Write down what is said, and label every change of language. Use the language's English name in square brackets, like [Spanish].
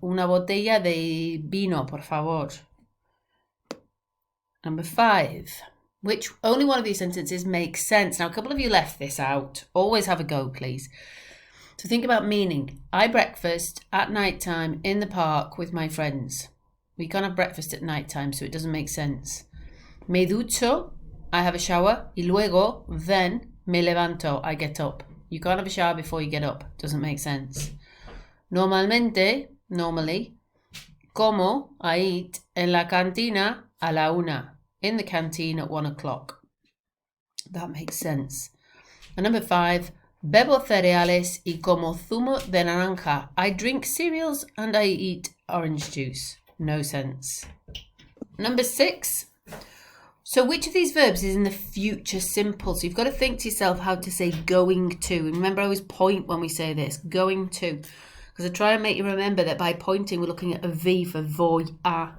[Spanish] Una botella de vino, por favor. [English] Number 5. Which only one of these sentences makes sense? Now, a couple of you left this out. Always have a go, please. So think about meaning. I breakfast at night time in the park with my friends. We can't have breakfast at night time, so it doesn't make sense. [Spanish] Me ducho, [English] I have a shower. [Spanish] Y luego, [English] then, [Spanish] me levanto, [English] I get up. You can't have a shower before you get up. Doesn't make sense. [Spanish] Normalmente, [English] normally. [Spanish] Como, [English] I eat. [Spanish] En la cantina, a la una. [English] In the canteen at 1 o'clock. That makes sense. And number 5, [Spanish] bebo cereales y como zumo de naranja. [English] I drink cereals and I eat orange juice. No sense. Number 6. So which of these verbs is in the future simple? So you've got to think to yourself how to say going to. And remember, I always point when we say this, going to. Because I try and make you remember that by pointing, we're looking at a V for [Spanish] voy a.